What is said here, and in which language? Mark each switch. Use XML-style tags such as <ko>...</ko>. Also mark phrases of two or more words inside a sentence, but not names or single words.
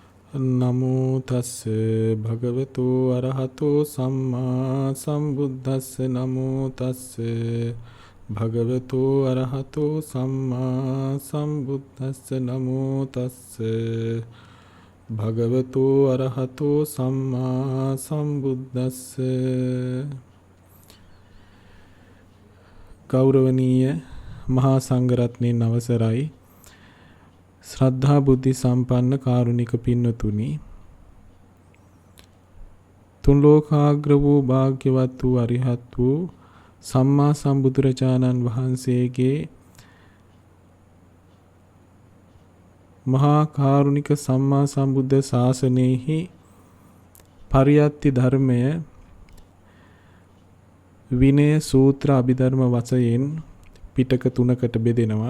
<pi>නමෝ තස්ස භගවතු අරහතෝ සම්මා සම්බුද්දස්ස නමෝ තස්ස භගවතු අරහතෝ සම්මා සම්බුද්දස්ස නමෝ තස්ස භගවතු අරහතෝ සම්මා සම්බුද්දස්ස.</pi> <si>ගෞරවනීය මහා සංඝරත්නයන් අවසරයි. ශ්‍රද්ධා බුද්ධ සම්පන්න කාරුණික පින්නතුනි, තුන් ලෝකාග්‍ර වූ භාග්‍යවත් වූ අරිහත් වූ සම්මා සම්බුදුරජාණන් වහන්සේගේ මහා කාරුණික සම්මා සම්බුද්ධ ශාසනයෙහි පරියත්ති ධර්මය විනය සූත්‍ර අභිධර්ම වශයෙන් පිටක තුනකට බෙදෙනවා.</si>